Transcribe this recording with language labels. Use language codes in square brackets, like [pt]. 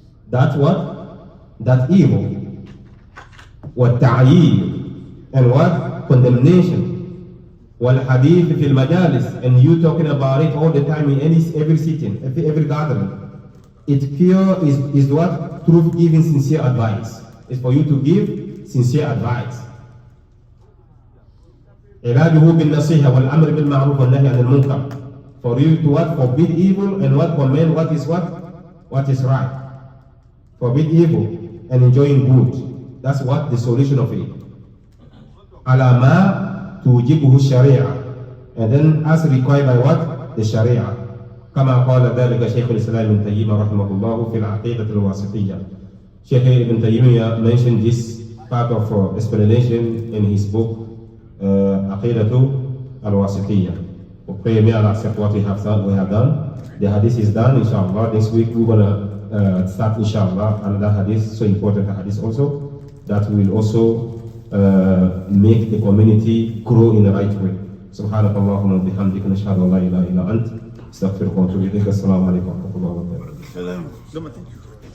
[en] That what? That evil. [ar] وَالتَّعْيِيرِ. [en] And what? Condemnation. [ar] وَالْحَدِيثِ فِي الْمَجَالِسِ. [en] And you talking about it all the time in every sitting, every gathering. Its cure is what? Truth giving sincere advice. It's for you to give sincere advice. [ar] علاجه بالنصيحة والأمر بالمعروف والنهي عن المنكر. [en] For you to what? Forbid evil and what? Command what is what? What is right. Forbid evil and enjoying good. That's what the solution of it. [ar] على ما توجبه الشريعة. [en] And then as required by what? The Sharia. [ar] كما قال ذلك شيخ الإسلام ابن تيمية رحمه الله في العقيدة الواسطية. [en] Sheikh Ibn Taymiyyah mentioned this part of explanation in his book Aqidatu al-Wasitiyya. We pray may Allah accept what we have done. The hadith is done, inshallah. This week we're gonna start, inshallah, another hadith, so important hadith also, that will also make the community grow in the right way. [ar] سبحانك اللهم وبحمدك نشهد ان لا اله الا انت استغفرك واتوب اليك. السلام عليكم ورحمه الله وبركاته.